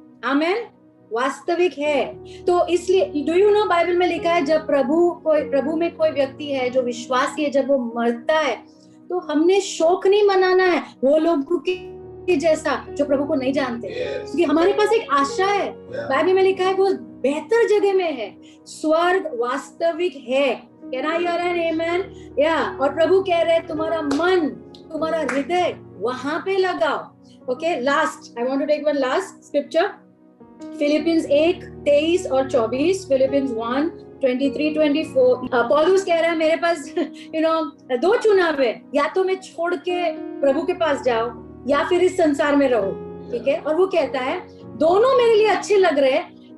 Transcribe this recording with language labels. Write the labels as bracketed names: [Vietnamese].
[Hindi] आमेन, वास्तविक है। तो इसलिए [English] do you know, [Hindi] बाइबल में लिखा है जब प्रभु में कोई व्यक्ति है जो विश्वासी है, जब वो मरता है तो हमने शोक नहीं मनाना है वो लोगों के जैसा जो प्रभु को नहीं जानते, क्योंकि हमारे पास एक आशा है। बाइबल में लिखा है वो बेहतर जगह में है, स्वर्ग वास्तविक है। [English] Can I hear an amen? Yeah. [Hindi] और प्रभु कह रहे हैं तुम्हारा मन, तुम्हारा हृदय वहां पे लगाओ। [English] Okay, last I want to take one last scripture. [Hindi] Philippians 1:23 और 24, फिलिपियंस 1:23-24। पौलुस कह रहा है मेरे पास दो चुनाव है, या तो मैं छोड़ के प्रभु के पास जाओ या फिर इस संसार में रहो। ठीक है, और वो कहता है दोनों मेरे लिए अच्छे लग रहे हैं।